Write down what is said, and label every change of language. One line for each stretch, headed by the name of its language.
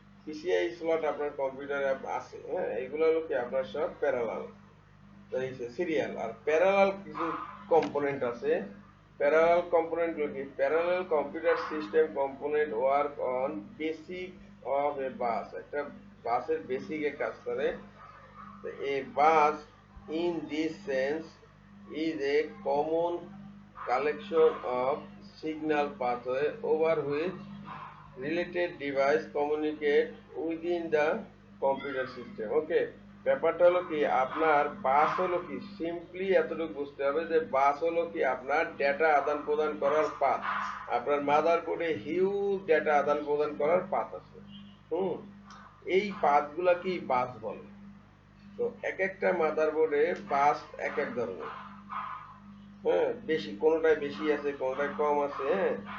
Bangla: PCI slot আপনার কম্পিউটারে আছে, হ্যাঁ, এগুলো হলো কি আপনার সব প্যারালাল, সিরিয়াল। আর প্যারালাল কিছু কম্পোনেন্ট আছে। প্যারালাল কম্পোনেন্ট গুলো কি,
English: parallel computer system component work on basic of a bus,
Bangla: একটা বাসের বেসিকে কাজ করে।
English: A bus, in this sense, is a common collection of signal pathway over which related device communicate within the computer system.
Bangla: Okay, ব্যাপারটা হলো কি আপনার বাস হলো কি, সিম্পলি এতটুকু বুঝতে হবে যে বাস হলো কি আপনার ডেটা আদান প্রদান করার পাথ। আপনার মাদারবোর্ডে হিউজ ডেটা আদান প্রদান করার পাথ আছে। এই পাথগুলা কি বাস বলে। তো এক একটা মাদারবোর্ডে বাস এক এক ধরনের, হ্যাঁ, বেশি কোনোটায় বেশি আছে, কোনোটায় কম আছে, হ্যাঁ।